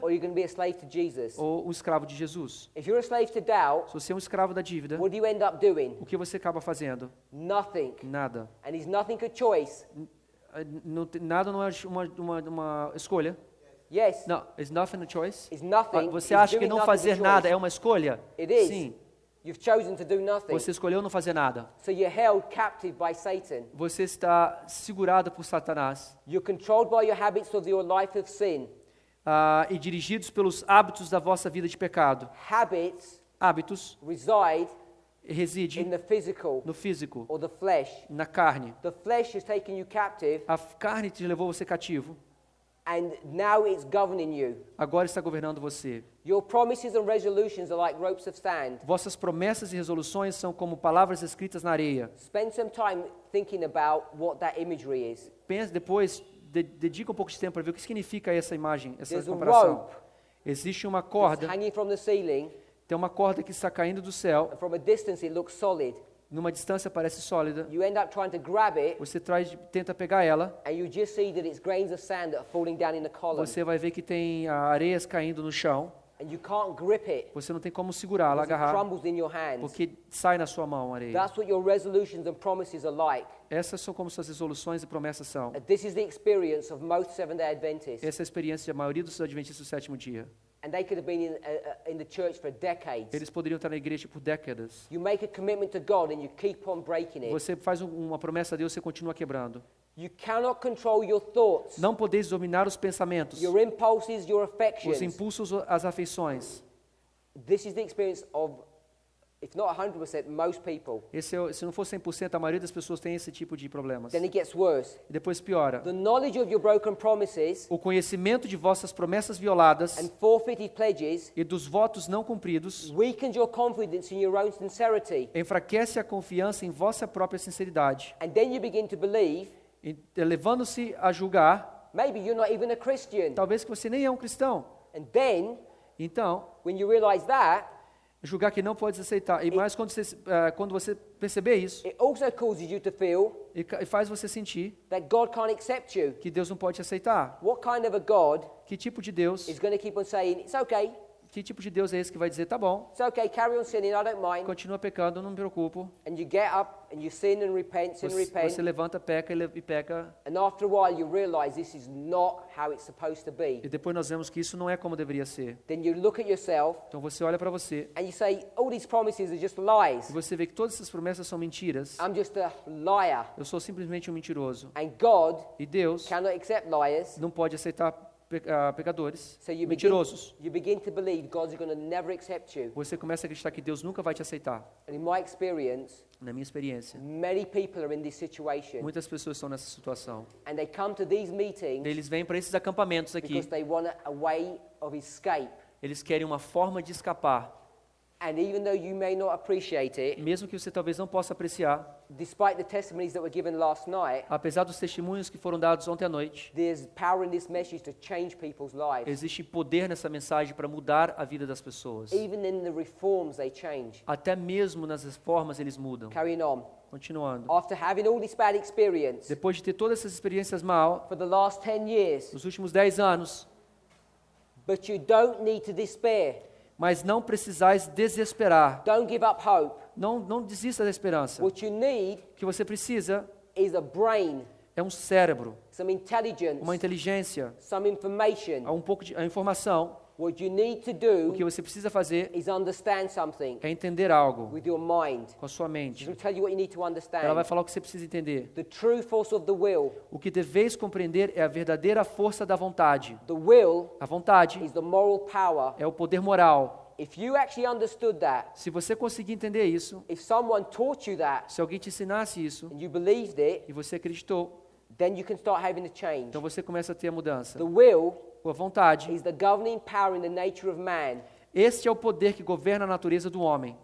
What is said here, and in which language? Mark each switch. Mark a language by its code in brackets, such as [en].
[en] or you can be a slave to Jesus. [pt] ou um escravo de Jesus. [en] If you're a slave to doubt, [pt] Se você é um escravo da dívida, [en] what do you end up doing? [pt] o que você acaba fazendo? [en] Nothing. [pt] Nada. [en] And is nothing a choice? [pt] Nada não é uma escolha. [en] Yes. [pt] Não, [en] is nothing a choice? Is nothing. [pt] Você [en] is [pt] acha que [en] doing [pt] não [en] nothing [pt] fazer [en] a choice? [pt] nada é uma escolha? [en] It is. [pt] Sim. [en] You've chosen to do nothing. [pt] Você escolheu não fazer nada. [en] So you're held captive by Satan. [pt] Você está segurado por Satanás [en] You're controlled by your habits of your life of sin. [pt] e dirigidos pelos hábitos da vossa vida de pecado. [en] Habits [pt] Hábitos [en] reside [pt] reside [en] in the physical [pt] no físico, [en] or the flesh. [pt] na carne. [en] The flesh has taken you captive, [pt] A carne te levou você cativo. [en] and now it's governing you. [pt] Agora está governando você. [en] Your promises and resolutions are like ropes of sand. [pt] Vossas promessas e resoluções são como palavras escritas na areia. [en] Spend some time thinking about what that imagery is. [pt] Pense depois, dedica um pouco de tempo para ver o que significa essa imagem, essa [en] There's a [pt] comparação. [en] rope [pt] Existe uma [en] that's [pt] corda, [en] hanging from the ceiling, [pt] tem uma corda que está caindo do céu, [en] and from a distance it looks solid. [pt] numa distância parece sólida. [en] You end up trying to grab it, [pt] Você tenta pegar ela, [en] and you just see that it's grains of sand that are falling down in the column, [pt] você vai ver que tem areias caindo no chão. [en] and you can't grip it [pt] Você não tem como segurá-la, [en] because it [pt] agarrar, [en] crumbles in your hands. [pt] porque sai na sua mão a areia. [en] That's what your resolutions and promises are like. [pt] Essas são como suas resoluções e promessas são. [en] And this is the experience of most Seventh-day Adventists. [pt] Essa é a experiência da maioria dos adventistas do sétimo dia. [en] And they could have been in the church for decades. [pt] Eles poderiam estar na igreja por décadas. [en] You make a commitment to God and you keep on breaking it. [pt] Você faz uma promessa a Deus e você continua quebrando. [en] You cannot control your thoughts, [pt] Não podeis dominar os pensamentos, [en] your impulses, your affections. [pt] os impulsos, as afeições. [en] This is the experience of, if not 100%, most people. [pt] Se não for 100%, a maioria das pessoas tem esse tipo de problemas. [en] Then it gets worse. [pt] E depois piora. [en] The knowledge of your broken promises [pt] O conhecimento de vossas promessas violadas [en] and forfeited pledges [pt] e dos votos não cumpridos [en] weakens your confidence in your own sincerity. [pt] enfraquece a confiança em vossa própria sinceridade, [en] And then you begin to believe, [pt] levando-se a julgar, [en] maybe you're not even a Christian. [pt] talvez que você nem é um cristão. [en] And then, [pt] Então, [en] when you realize that, [pt] julgar que não pode aceitar. E mais quando você perceber isso, [en] it also causes you to feel [pt] e faz você sentir [en] that God can't accept you. [pt] que Deus não pode te aceitar. [en] What kind of a God [pt] Que tipo de Deus? [en] is going to keep on saying, it's okay, [pt] Que tipo de Deus é esse que vai dizer, tá bom, [en] it's okay, carry on sinning, I don't mind. [pt] continua pecando, não me preocupo. [en] And you get up and you sin and repent, [pt] Você levanta, peca e peca. [en] and after a while you realize this is not how it's supposed to be. [pt] E depois nós vemos que isso não é como deveria ser. [en] Then you look at yourself [pt] Então você olha para você [en] and you say, all these promises are just lies. [pt] e você vê que todas essas promessas são mentiras. [en] I'm just a liar. [pt] Eu sou simplesmente um mentiroso. [en] And God [pt] E Deus [en] cannot accept liars. [pt] não pode aceitar pecadores, [en] So you [pt] mentirosos. [en] begin to believe God's going to never accept you. [pt] Você começa a acreditar que Deus nunca vai te aceitar. [en] And in my experience, [pt] Na minha experiência, [en] many people are in this situation. [pt] muitas pessoas estão nessa situação. [en] And they come to these meetings [pt] Eles vêm para esses acampamentos aqui. [en] because they want a way of escape. [pt] Eles querem uma forma de escapar. [en] And even though you may not appreciate it, [pt] Mesmo que você talvez não possa apreciar, [en] despite the testimonies that were given last night, [pt] apesar dos testemunhos que foram dados ontem à noite, [en] there's power in this message to change people's lives. [pt] existe poder nessa mensagem para mudar a vida das pessoas. [en] Even in the reforms, they change. [pt] Até mesmo nas reformas eles mudam. [en] Carrying on. [pt] Continuando. [en] After having all this bad experience [pt] Depois de ter todas essas experiências mal, [en] for the last 10 years, [pt] nos últimos 10 anos, [en] but you don't need to despair. [pt] mas não precisais desesperar. [en] Don't give up hope. [pt] Não desista da esperança. [en] What you need [pt] O que você precisa [en] is a brain, [pt] é um cérebro, [en] some intelligence, [pt] uma inteligência, [en] some information. [pt] um pouco de a informação. [en] What you need to [pt] O que [en] do [pt] você precisa fazer [en] is understand something [pt] é entender algo [en] with your mind. [pt] com a sua [en] She's [pt] mente. [en] going to tell you what you need to [pt] Ela [en] understand. [pt] vai falar o que você precisa entender. [en] The true force of the will. [pt] O que deveis compreender é a verdadeira força da vontade. [en] The will [pt] A vontade [en] is the moral power. [pt] é o poder moral. [en] If you actually understood that, [pt] Se você conseguir entender isso, [en] if someone taught you that [pt] se alguém te ensinasse isso [en] and you believed it, [pt] e você acreditou, [en] then you can start having a change. [pt] então você começa a ter a mudança. [en] The will [pt] A vontade, [en] is the governing power in the nature of man. [pt] este é o poder que governa a natureza do homem,